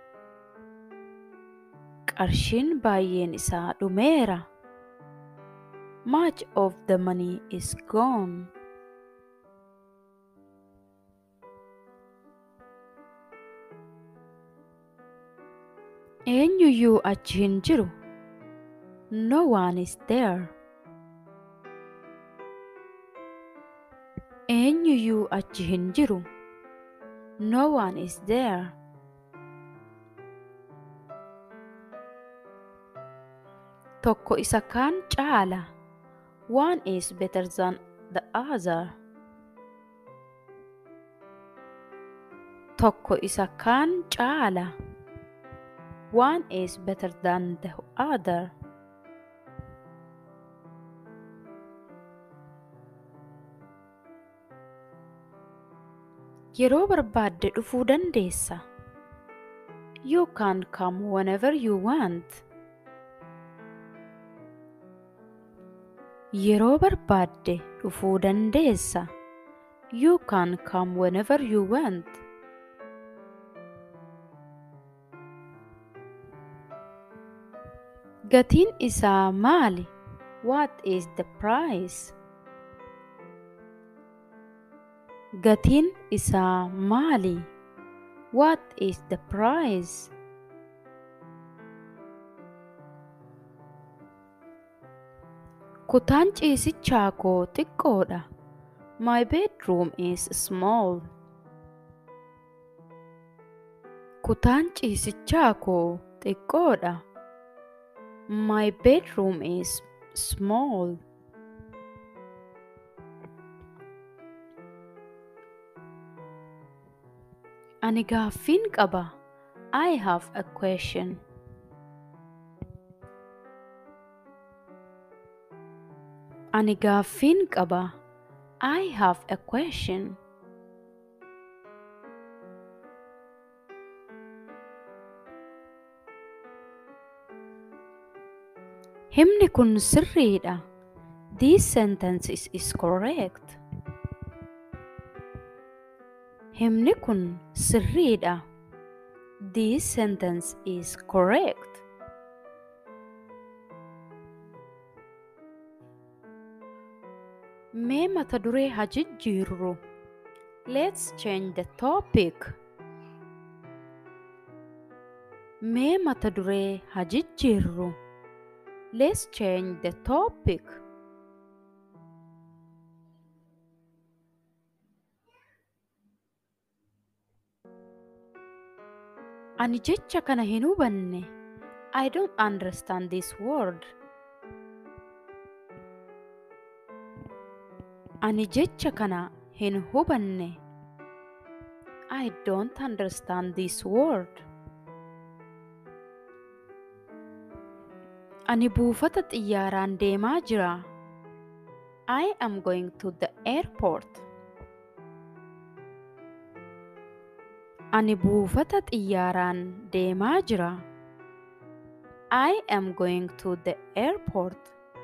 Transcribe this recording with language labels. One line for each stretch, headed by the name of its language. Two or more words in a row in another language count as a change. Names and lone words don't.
Oromo: Qarshiin baay'een isaa dhumeera.
English: Much of the money is gone.
Oromo: Eenyuyyuu achi hin jiru.
English: No one is there.
Oromo: Eenyuyyuu achi hin jiru.
English: No one is there.
Oromo: Tokko isa kaan caala.
English: One is better than the other.
Oromo: Tokko isa kaan caala.
English: One is better than the other.
Oromo: Yeroo barbaadde dhufuu dandeessa.
English: You can come whenever you want.
Oromo: Yeroo barbaadde dhufuu dandeessa.
English: You can come whenever you want.
Oromo: Gatiin isaa maali?
English: What is the price?
Oromo: Gatiin isaa maali?
English: What is the price?
Oromo: Kutaan ciisichaa koo xiqqoodha.
English: My bedroom is small.
Oromo: Kutaan ciisichaa koo xiqqoodha.
English: My bedroom is small.
Oromo: Ani gaaffiin qaba.
English: I have a question.
Oromo: Ani gaaffiin qaba.
English: I have a question.
Oromo: Himni kun sirriidha.
English: This sentence is correct.
Oromo: Himni kun sirriidha.
English: This sentence is correct.
Oromo: Mee mata duree haa jijjiirru.
English: Let's change the topic.
Oromo: Mee mata duree haa jijjiirru.
English: Let's change the topic.
Oromo: Ani jecha kana hin hubanne.
English: I don't understand this word.
Oromo: Ani jecha kana hin hubanne.
English: I don't understand this word.
Oromo: Ani buufata xiyyaaraan deemaa jira.
English: I am going to the airport.
Oromo: Ani buufata xiyyaaraan deemaa jira.
English: I am going to the airport.